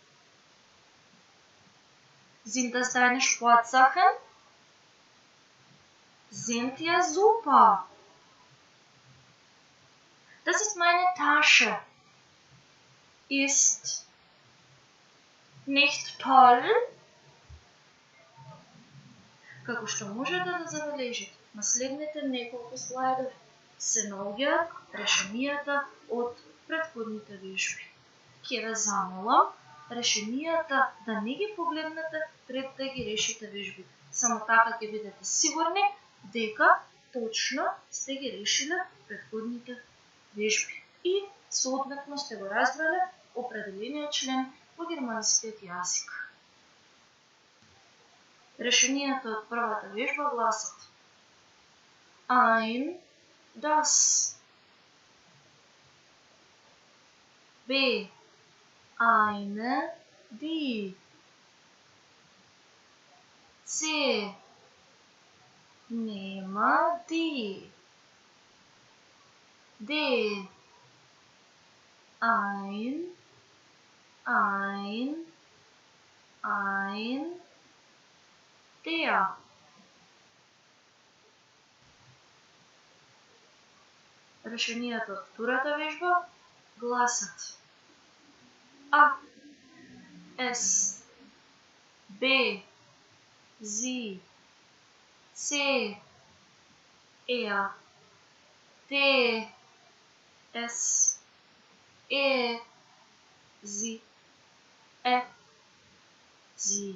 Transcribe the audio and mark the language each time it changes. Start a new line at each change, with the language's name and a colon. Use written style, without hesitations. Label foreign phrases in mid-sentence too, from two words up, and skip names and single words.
German: Sind das deine Sportsachen? Sind ja super. Das ist meine Tasche. Ist nicht toll?
Macedonian: Како што можете да забележите, на следните неколку слайдови се наоѓаат решенијата од претходните вежби. Ќе ве замолам решенијата да не ги погледнете пред да ги решите вежбите. Само така ќе бидете сигурни дека точно сте ги решиле претходните вежби и соодветно сте го разбрале определениот член во германскиот јазик. Решенијата од првата вежба гласат
German: ein, das. B. Eine, die. C. Nema, die. D. Ein, der.
Macedonian: Решенијата од втората вежба гласат А, С, Б, З, С, Е, Д, С, Е, З, Е, З.